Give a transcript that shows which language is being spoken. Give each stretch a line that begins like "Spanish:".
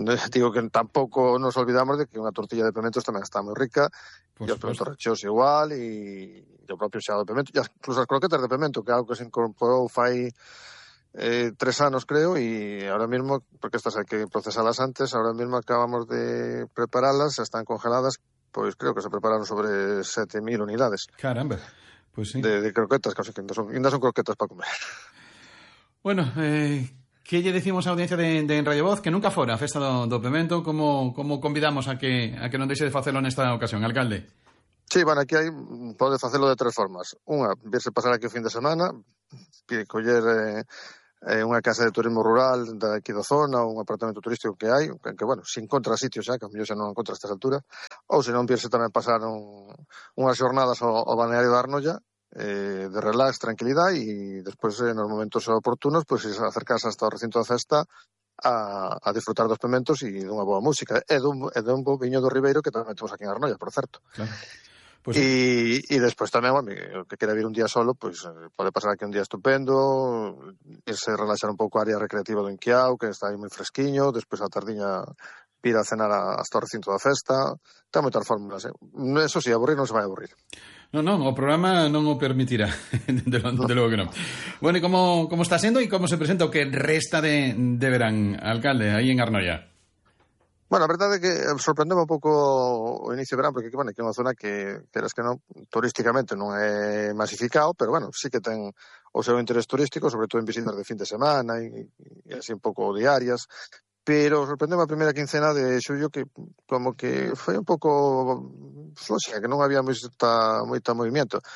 Galician: digo que tampouco nos olvidamos de que unha tortilla de pementos tamén está moi rica, e os pementos recheos igual, e o propio xeado de pemento, e incluso as croquetas de pemento, que é algo que se incorporou fai 3 anos, creo, e ahora mesmo, porque estas hai que procesalas antes, ahora mesmo acabamos de preparalas, están congeladas, pois creo que se prepararon sobre 7.000 unidades.
Spanish: Caramba! Pues sí.
Galician: De croquetas, casi que ainda son croquetas para comer. Bueno, ¿qué lle decimos a audiencia de Radio Voz? Que nunca fora a Festa do Pemento, como convidamos a que non deixe de facelo nesta ocasión, alcalde? Sí, bueno, aquí pode facelo de tres formas. Unha, virse pasar aquí o fin de semana, coller unha casa de turismo rural daqui da zona, un apartamento turístico que hai, que bueno, se encontra sitio xa, que a mellor xa non encontra a estas alturas, ou se non pierse tamén pasar unhas xornadas ao balneario de Arnoia, de relax, tranquilidade, e despois nos momentos oportunos, pois pues, acercarse hasta o recinto da festa a disfrutar dos pementos e dunha boa música e dun bo viño do Ribeiro que tamén temos aquí en Arnoia, por certo. Claro.
Spanish: Pues, y después también, bueno, que quiera vivir un día solo, pues puede pasar aquí un día estupendo, irse a relaxar un poco área recreativa de Inquiao, que está ahí muy fresquiño, después a tardiña ir a cenar hasta el recinto de la festa, está muy tal fórmula, ¿eh? Eso sí, aburrir no se va a aburrir. No, el programa no lo permitirá, de luego que no. Bueno, ¿y cómo está siendo y cómo se presenta o qué
Galician: resta de verán,
Spanish: alcalde, ahí en Arnoia?
Galician: Bueno, a verdade é que sorprendeu un pouco o inicio de verán, porque bueno, aquí é unha zona que, queres que non, turísticamente non é masificado, pero bueno, sí que ten o seu interés turístico, sobre todo en visitas de fin de semana e así un pouco diarias, pero sorprendeu a primeira quincena de xullo que como que foi un pouco floxa, que non había moita movimento.